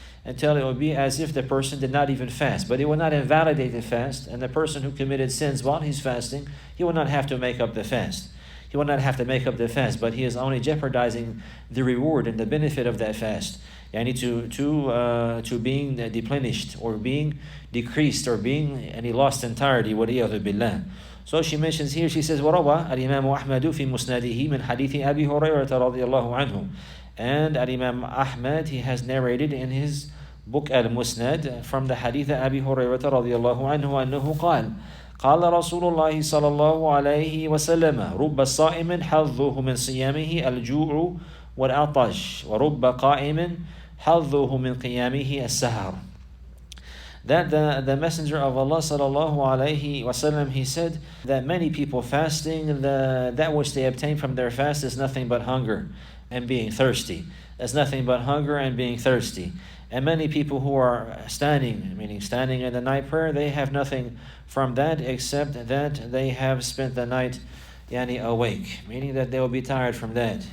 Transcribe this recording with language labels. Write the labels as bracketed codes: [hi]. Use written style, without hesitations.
[en] Until it would be as if the person did not even fast. But it will not invalidate the fast, and the person who committed sins while he's fasting, he will not have to make up the fast. He will not have to make up the fast, but he is only jeopardizing the reward and the benefit of that fast. Yani to being deplenished, or being decreased, or being any lost entirety, waliyadhu billah. So she mentions here, she says, [ar] وَرَوَى الْإِمَامُ أَحْمَدُ فِي مُسْنَدِهِ مِنْ حَدِيثِ أَبِي هُرَيْرَةَ رَضِيَ اللَّهُ عَنْهُ. [en] And Al-Imam Ahmad, he has narrated in his book Al-Musnad from the hadith of Abi Hurayrah radiyallahu anhu [ar] أنه قال قال رسول الله صلى الله عليه وسلم رب الصائم حظه من صيامه الجوع والعطش ورب قائم حظه من قيامه السهر. [en] That the Messenger of Allah sallallahu alayhi wasallam, he said that many people fasting, that which they obtain from their fast is nothing but hunger and being thirsty. That's nothing but hunger and being thirsty. And many people who are standing, meaning standing in the night prayer, they have nothing from that except that they have spent the night awake, meaning that they will be tired from that.